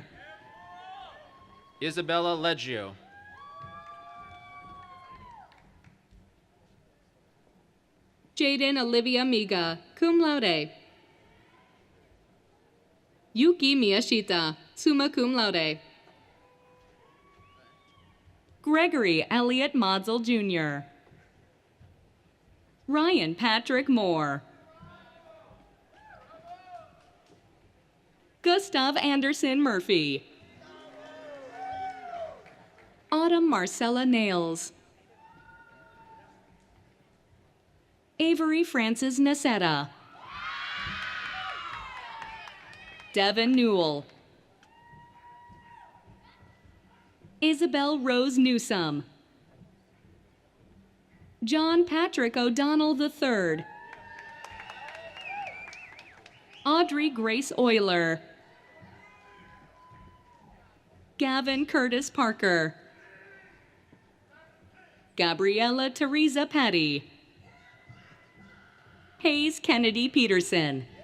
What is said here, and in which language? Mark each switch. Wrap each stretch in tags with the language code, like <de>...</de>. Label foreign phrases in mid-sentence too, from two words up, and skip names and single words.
<en>Isabella Leggio. Jaden Olivia Miga,</en> <la>cum laude.</la> <en>Yuki Miyashita,</en> <la>summa cum laude.</la> <en>Gregory Elliott Modsel Jr. Ryan Patrick Moore. Gustav Anderson Murphy. Autumn Marcella Nails. Avery Francis Nasetta. Devin Newell. Isabel Rose Newsome. John Patrick O'Donnell III. Audrey Grace Euler. Gavin Curtis Parker. Gabriella Teresa Petty. Hayes Kennedy Peterson.</en>